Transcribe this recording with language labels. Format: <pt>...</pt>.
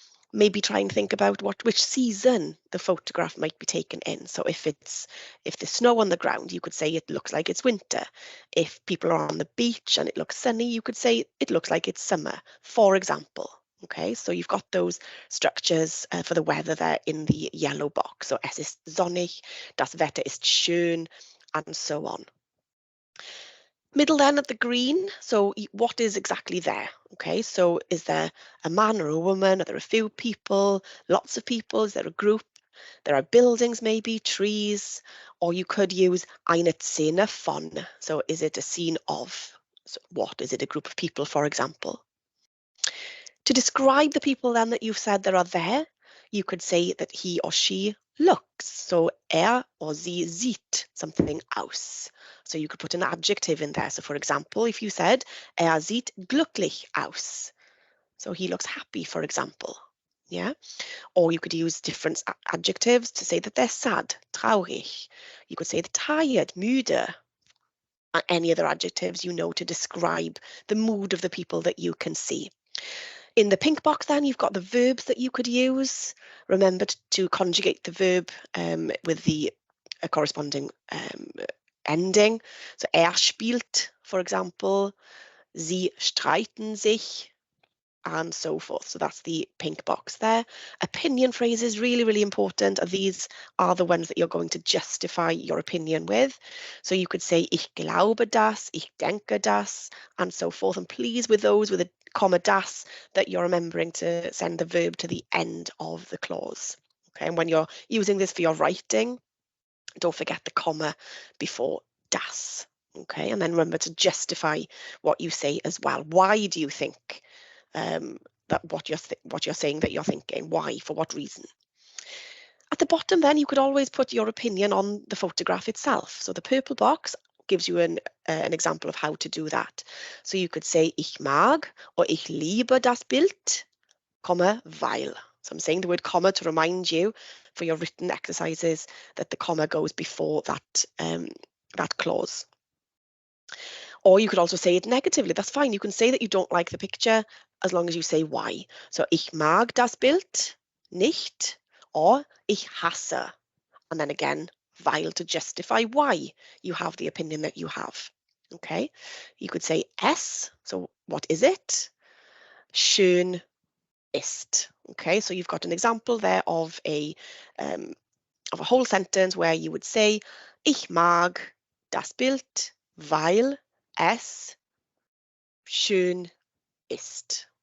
<en>Maybe try and think about which season the photograph might be taken in. So if there's snow on the ground, you could say it looks like it's winter. If people are on the beach and it looks sunny, you could say it looks like it's summer, for example. Okay, so you've got those structures for the weather there in the yellow box.</en> <de>So es ist sonnig, das Wetter ist schön,</de> <en>and so on. Middle then at the green, so what is exactly there? Okay, so is there a man or a woman? Are there a few people, lots of people? Is there a group? There are buildings maybe, trees, or you could use</en> <de>eine Szene von.</de> <en>So is it a scene of? So what? Is it a group of people, for example? To describe the people then that you've said that are there, you could say that he or she looks. So or</en> <de>sie sieht something aus.</de> <en>So you could put an adjective in there. So for example, if you said</en> <de>sieht glücklich aus.</de> <en>So he looks happy, for example. Yeah. Or you could use different adjectives to say that they're sad, traurig. You could say they're tired, müde. Any other adjectives you know to describe the mood of the people that you can see. In the pink box then, you've got the verbs that you could use. Remember to conjugate the verb with the corresponding ending. So spielt, for example.</en> <de>Sie streiten sich,</de> <en>and so forth. So that's the pink box there. Opinion phrases, really, really important. These are the ones that you're going to justify your opinion with. So you could say,</en> <de>ich glaube das, ich denke das,</de> <en>and so forth. And please, with those, with a comma das, that you're remembering to send the verb to the end of the clause. Okay, and when you're using this for your writing, don't forget the comma before das. Okay, and then remember to justify what you say as well. Why do you think that what you're saying that you're thinking? Why? For what reason? At the bottom then, you could always put your opinion on the photograph itself. So the purple box gives you an example of how to do that. So you could say,</en> <de>ich mag or ich liebe das Bild, comma, weil.</de> <en>So I'm saying the word comma to remind you for your written exercises that the comma goes before that, that clause. Or you could also say it negatively. That's fine. You can say that you don't like the picture as long as you say why.</en> <de>So ich mag das Bild nicht, or ich hasse.</de> <en>And then again, weil, to justify why you have the opinion that you have. Okay. You could say es. So what is it?</en> <de>Schön ist.</de> <en>Okay. So you've got an example there of a whole sentence where you would say</en> <de>ich mag das Bild, weil es schön ist.</de>